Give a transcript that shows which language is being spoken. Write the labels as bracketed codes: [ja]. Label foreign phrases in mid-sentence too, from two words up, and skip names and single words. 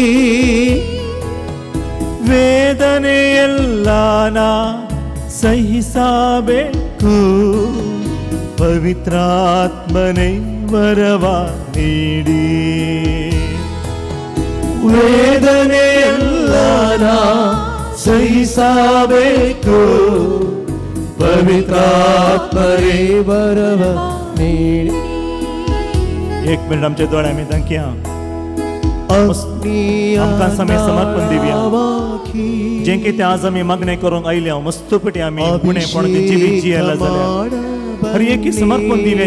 [kn] ವೇದನೆಯೆಲ್ಲ ನಾ ಸಹಿಸಬೇಕು, ಪವಿತ್ರಾತ್ಮನೆ ವರವ ನೀಡಿ. ವೇದನೆಯೆಲ್ಲ ನಾ ಸಹಿಸಬೇಕು, ಪವಿತ್ರಾತ್ಮರೇ ವರವ ನೀಡಿ. [kok] एक मिनिट आमच्या डोळ्यांनी दाखया. आमकां समय समर्पण दिवया. जे कितें आज आमी मागणें करूंक आयल्या मस्तपटी आमी पुणेपण जिवीत जियेला जाल्यार हर एक समर्पण दिवया.